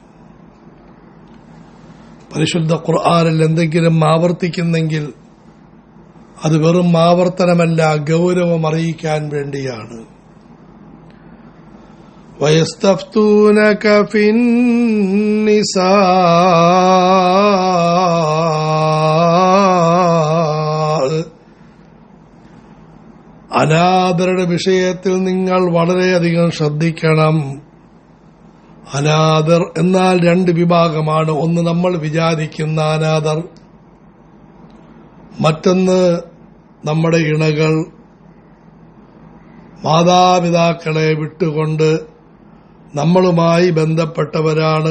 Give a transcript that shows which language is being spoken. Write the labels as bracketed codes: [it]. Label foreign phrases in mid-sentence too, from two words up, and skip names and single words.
[ml] പരിശുദ്ധ ഖുർആനിൽ എന്തെങ്കിലും ആവർത്തിക്കുന്നെങ്കിൽ അത് വെറും ആവർത്തനമല്ല, ഗൗരവം അറിയിക്കാൻ വേണ്ടിയാണ്. [ar] ويستفتونك في النساء [ml] അനാഥരുടെ വിഷയത്തിൽ നിങ്ങൾ വളരെയധികം ശ്രദ്ധിക്കണം. അനാഥർ എന്നാൽ രണ്ട് വിഭാഗമാണ്. ഒന്ന് നമ്മൾ വിചാരിക്കുന്ന അനാഥർ, മറ്റൊന്ന് നമ്മുടെ ഇണകൾ, മാതാപിതാക്കളെ വിട്ടുകൊണ്ട് നമ്മളുമായി ബന്ധപ്പെട്ടവരാണ്.